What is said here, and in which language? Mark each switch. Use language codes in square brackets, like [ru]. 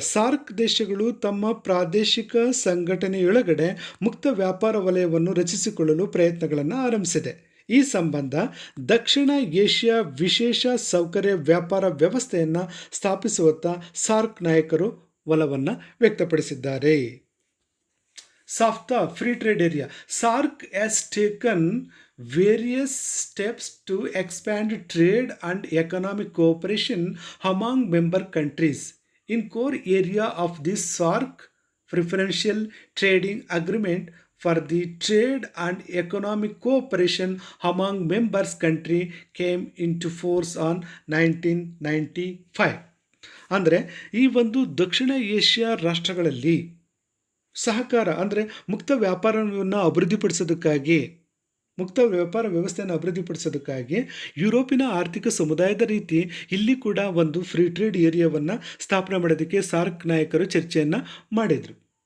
[kn] SAARC ದೇಶಗಳು ತಮ್ಮ ಪ್ರಾದೇಶಿಕ ಸಂಘಟನೆಯೊಳಗಡೆ ಮುಕ್ತ ವ್ಯಾಪಾರ ವಲಯವನ್ನು ರಚಿಸಿಕೊಳ್ಳಲು ಪ್ರಯತ್ನಗಳನ್ನು ಆರಂಭಿಸಿದೆ. ಈ ಸಂಬಂಧ ದಕ್ಷಿಣ ಏಷ್ಯಾ ವಿಶೇಷ ಸೌಕರ್ಯ ವ್ಯಾಪಾರ ವ್ಯವಸ್ಥೆಯನ್ನು ಸ್ಥಾಪಿಸುವತ್ತ ಸಾರ್ಕ್ ನಾಯಕರು ಒಲವನ್ನು ವ್ಯಕ್ತಪಡಿಸಿದ್ದಾರೆ. [en] SAFTA Free Trade Area. SARC has taken various steps to expand trade and economic cooperation among member countries. In core area of this SARC preferential trading agreement for the trade and economic cooperation among members country came into force on 1995. [kn] ಅಂದರೆ ಈ ಒಂದು ದಕ್ಷಿಣ Asia ರಾಷ್ಟ್ರಗಳಲ್ಲಿ ಸಹಕಾರ ಅಂದರೆ ಮುಕ್ತ ವ್ಯಾಪಾರವನ್ನು ಅಭಿವೃದ್ಧಿಪಡಿಸೋದಕ್ಕಾಗಿ, ಮುಕ್ತ ವ್ಯಾಪಾರ ವ್ಯವಸ್ಥೆಯನ್ನು ಅಭಿವೃದ್ಧಿಪಡಿಸೋದಕ್ಕಾಗಿ ಯುರೋಪಿನ ಆರ್ಥಿಕ ಸಮುದಾಯದ ರೀತಿ ಇಲ್ಲಿ ಕೂಡ ಒಂದು ಫ್ರೀ ಟ್ರೇಡ್ ಏರಿಯಾವನ್ನು ಸ್ಥಾಪನೆ ಮಾಡೋದಕ್ಕೆ ಸಾರ್ಕ್ ನಾಯಕರು ಚರ್ಚೆಯನ್ನು ಮಾಡಿದರು.